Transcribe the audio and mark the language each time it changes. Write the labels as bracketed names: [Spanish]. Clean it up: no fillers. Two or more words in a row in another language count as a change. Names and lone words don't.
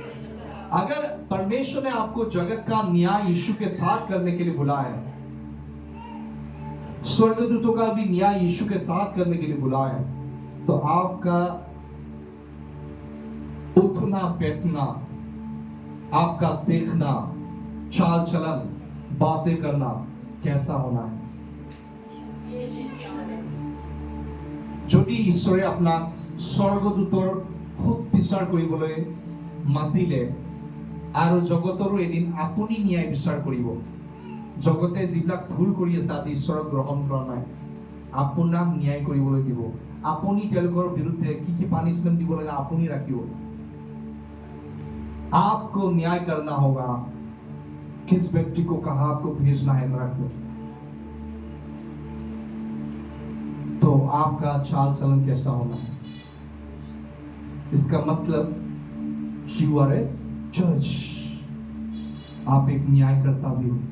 [Hindi] अगर परमेश्वर ने आपको जगत का न्याय यीशु के साथ करने के लिए बुलाया है, स्वर्गदूतों का भी न्याय यीशु के साथ करने के लिए बुलाया है, तो आपका उठना बैठना, आपका देखना, चाल चलन, बातें करना कैसा होना है? [Assamese] যদি ঈশ্বৰে আপোনাক স্বৰ্গদূতৰ খুব বিচাৰ কৰিবলৈ মাতিলে আৰু জগতৰো এদিন আপুনি ন্যায় বিচাৰ কৰিব, জগতে যিবিলাক ভুল কৰি আছে আজি ঈশ্বৰক গ্ৰহণ কৰা নাই, আপোনাক ন্যায় কৰিবলৈ দিব। আপুনি তেওঁলোকৰ বিৰুদ্ধে কি কি পানিশমেন্ট দিব লাগে আপুনি ৰাখিব। [Hindi] आपको न्याय करना होगा, किस व्यक्ति को कहा आपको भेजना है नरक में। तो आपका चाल चलन कैसा होना है, इसका मतलब [English] you are a judge, [Hindi] आप एक न्यायकर्ता भी हो।